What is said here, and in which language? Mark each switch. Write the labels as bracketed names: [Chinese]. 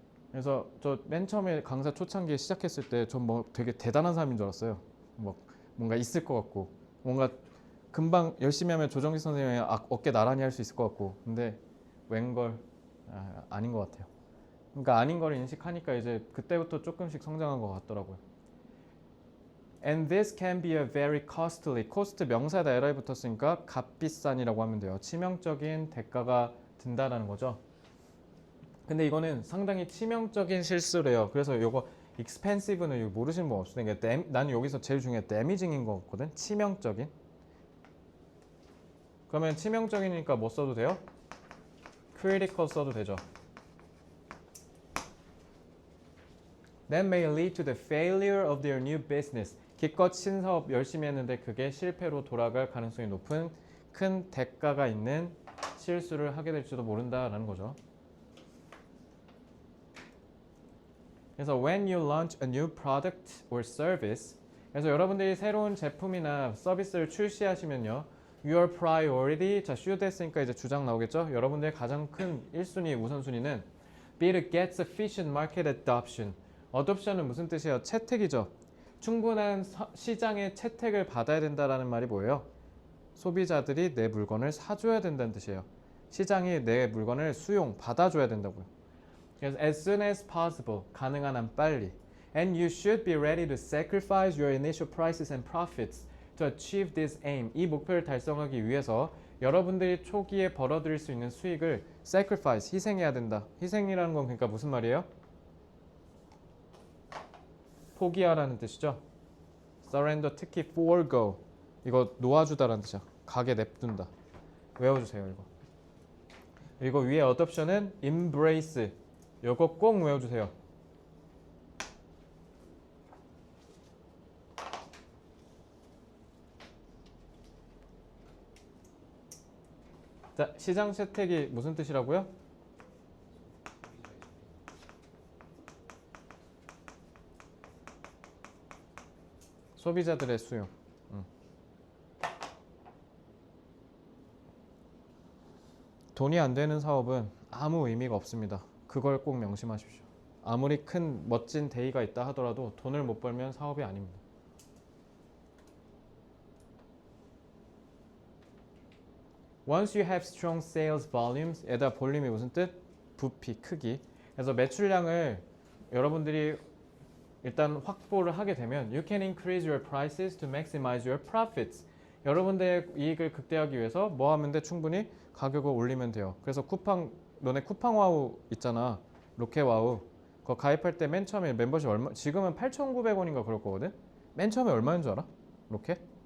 [Korean] 그래서 저 맨 처음에 강사 초창기에 시작했을 때 전 뭐 되게 대단한 사람인 줄 알았어요. 뭐 뭔가 있을 것 같고 뭔가 금방 열심히 하면 조정식 선생님이 어깨 나란히 할 수 있을 것 같고 근데 웬걸 아닌 것 같아요. 그러니까 아닌 걸 인식하니까 이제 그때부터 조금씩 성장한 것 같더라고요. [English] And this can be a very costly. [Korean] cost 명사에다 li 붙었으니까 값비싼이라고 하면 돼요. 치명적인 대가가 든다라는 거죠. 근데 이거는 상당히 치명적인 실수래요. 그래서 이거 expensive는 모르시는 분 없을 텐데 나는 여기서 제일 중요한 damaging인 것 같거든. 치명적인. 그러면 치명적이니까 뭐 써도 돼요? critical 써도 되죠. [English] That may lead to the failure of their new business. [Korean] 기껏 신사업 열심히 했는데 그게 실패로 돌아갈 가능성이 높은 큰 대가가 있는 실수를 하게 될지도 모른다라는 거죠. 그래서 [English] when you launch a new product or service, [Korean] 그래서 여러분들이 새로운 제품이나 서비스를 출시하시면요, [English] your priority, [Korean] 자 should 했으니까 이제 주장 나오겠죠. 여러분들의 가장 큰 1순위 우선순위는 [English] be to get sufficient market adoption. [Korean] adoption은 무슨 뜻이에요? 채택이죠. 충분한 시장의 채택을 받아야 된다라는 말이 뭐예요? 소비자들이 내 물건을 사줘야 된다는 뜻이에요. 시장이 내 물건을 수용, 받아줘야 된다고요. 그래서 [English] as soon as possible, [Korean] 가능한 한 빨리. [English] And you should be ready to sacrifice your initial prices and profits to achieve this aim. [Korean] 이 목표를 달성하기 위해서 여러분들이 초기에 벌어들일 수 있는 수익을 sacrifice, 희생해야 된다. 희생이라는 건 그러니까 무슨 말이에요? 포기하라는 뜻이죠. [English] surrender, 특히 forego. [Korean] 이거 놓아주다라는 뜻이야. 가게 냅둔다. 외워주세요, 이거. 그리고 위에 adoption은 embrace. 이거 꼭 외워주세요. 자, 시장 채택이 무슨 뜻이라고요? 소비자들의 수용. 돈이 안 되는 사업은 아무 의미가 없습니다. 그걸 꼭 명심하십시오. 아무리 큰 멋진 대의가 있다 하더라도 돈을 못 벌면 사업이 아닙니다. [English] Once you have strong sales volumes, [Korean] 에다 볼륨이 무슨 뜻? 부피, 크기. 그래서 매출량을 여러분들이 일단 확보를 하게 되면 [English] You can increase your prices to maximize your profits. [Korean] 여러분들의 이익을 극대화하기 위해서 뭐 하면 돼? 충분히 가격을 올리면 돼요. 그래서 너네 쿠팡와우 있잖아. 로켓와우. 그거 가입할 때 맨 처음에 멤버십 얼마? 지금은 8,900원인가 그럴 거거든? 맨 처음에 얼마인 줄 알아? 로켓?